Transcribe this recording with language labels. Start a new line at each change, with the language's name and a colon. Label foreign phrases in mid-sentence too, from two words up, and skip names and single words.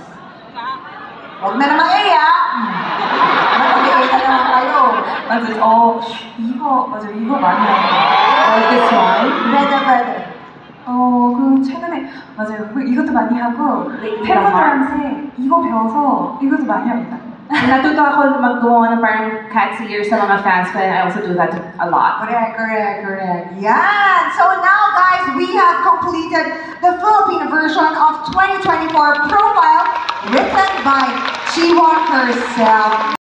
Filipino: Huwag na naman mag-A na naman kayo.
Korean: 맞아요, 이거 많이 합니다.
English: Or this one. Better.
Korean: 그 최근에 맞아요, 이것도 많이 하고
English: Lately,
Korean: 팬분들한테 이거 배워서 이것도 많이 합니다.
Filipino: Natuto ako maggumawa ng parang
English: cat's ears
Filipino: sa mga fans ko,
English: and I also do that a lot. Correct. Yeah. So now, guys, we have completed the Filipino version of 2024 profile written by Chiwon herself.